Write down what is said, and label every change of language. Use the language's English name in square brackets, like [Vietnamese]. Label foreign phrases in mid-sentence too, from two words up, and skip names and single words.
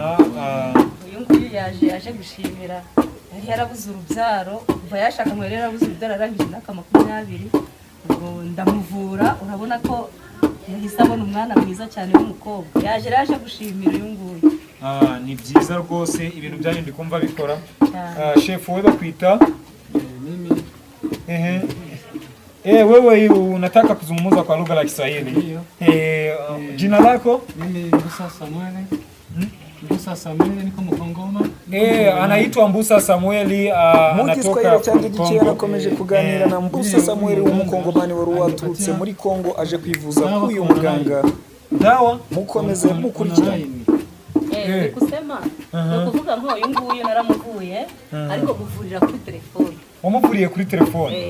[Kinyarwanda] Uyu nguyu yaje gushimira, yari yarabuze urubyaro, kuva yashaka ngo yari yarabuze urubyaro arangije imyaka 20. Ubwo ndamuvura, urabona ko yahise abona umwana mwiza cyane w'umukobwa. Yaje gushimira uyu nguyu. Ni byiza rwose ibintu byanyu ndi kumva bikora. [Swahili] Chef wewe bakwita wewe unataka kuzungumza kwa lugha la Kiswahili. Jina lako? Mimi Mbusa Samuel. Mbusa Samuel niko Mkongoma. Anaitwa Mbusa Samuel, anatoka Kongo. [Kinyarwanda] Anakomeje kuganira na Mbusa Samuel w'umukongomani wari waturutse muri Kongo aje kwivuza k'uyu muganga. Dawa mukomeze mukurikirana. Kusema no kuvuga ngo uyu nguyu naramuvuye ariko kuvurira kuri telefone. Wamuvuriye kuri telefone?